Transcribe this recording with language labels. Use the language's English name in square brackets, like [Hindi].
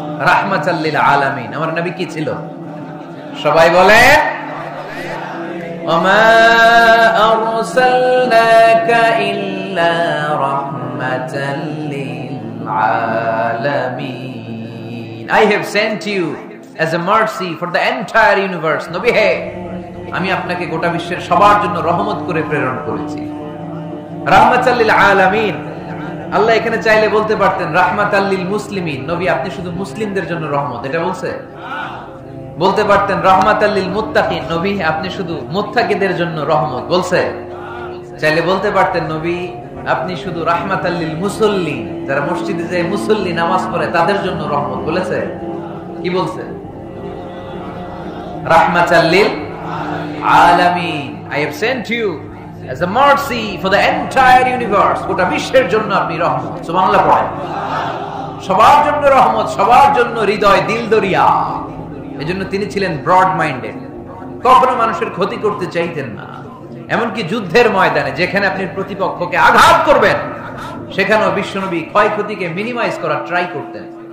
[Bangla] রাহমাতাল লিল আলামিন আমার নবী কি ছিল? সবাই বলে [Arabic] ওমা আরসালনাকা ইল্লা রাহমাতাল লিল আলামিন। [English] I have sent you as a mercy for the entire universe. [Bangla] নবী হে, আমি আপনাকে গোটা বিশ্বের সবার জন্য রহমত করে প্রেরণ করেছি। [Arabic] রাহমাতাল লিল আলামিন। [Bangla] আল্লাহ এখানে চাইলে বলতে পারতেন [Arabic] রাহমাতাল লিল মুসলিমিন, [Bangla] নবী আপনি শুধু মুসলিমদের জন্য রহমত, এটা বলছে? বলতে পারতেন [Arabic] রাহমাতাল লিল মুত্তাকিন, [Bangla] নবী আপনি শুধু মুত্তাকিদের জন্য রহমত, বলছে? চাইলে বলতে পারতেন নবী আপনি শুধু [Arabic] রাহমাতাল লিল মুসাল্লিন, [Bangla] যারা মসজিদে যায় মুসল্লি নামাজ পড়ে তাদের জন্য রহমত, বলেছে? কি বলছে? [Arabic] রাহমাতাল লিল আলামিন। [English] I have sent you as a mercy for the entire universe. [Bangla] গোটা বিশ্বের জন্য আপনি রহমত। সুবহানাল্লাহ পড়েন। সবার জন্য রহমত, সবার জন্য হৃদয় দিল দরিয়া। এজন্য তিনি ছিলেন ব্রড মাইন্ডেড, কখনো মানুষের ক্ষতি করতে চাইতেন না। এমনকি যুদ্ধের ময়দানে যেখানে আপনি প্রতিপক্ষকে আঘাত করবেন সেখানেও বিশ্বনবী ক্ষয়ক্ষতিকে মিনিমাইজ করার ট্রাই করতেন।